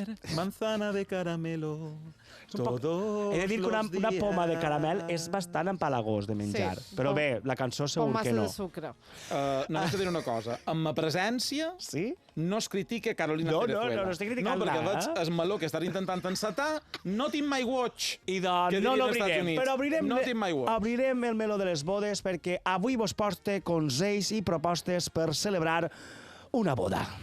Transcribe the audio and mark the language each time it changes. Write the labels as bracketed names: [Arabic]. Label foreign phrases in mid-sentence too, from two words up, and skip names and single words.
[Spanish] manzana de caramelo. [Catalan] he de dir que una poma de caramel és bastant empalagós de menjar. Sí, Però com- bé, la cançó Com segur massa que no. de sucre. Només te diré una cosa. Amb ma presència Sí? no es critica Carolina No, Cerezuela. no estic criticant No, perquè nada. veig el meló que estan intentant encetar, [English] not in my watch. [Catalan] I doncs que no dirien als Estats l'obrirem, Units. però [English] Not in my watch. [Catalan] obrirem el meló de les bodes perquè avui vos porte consells i propostes per celebrar una boda.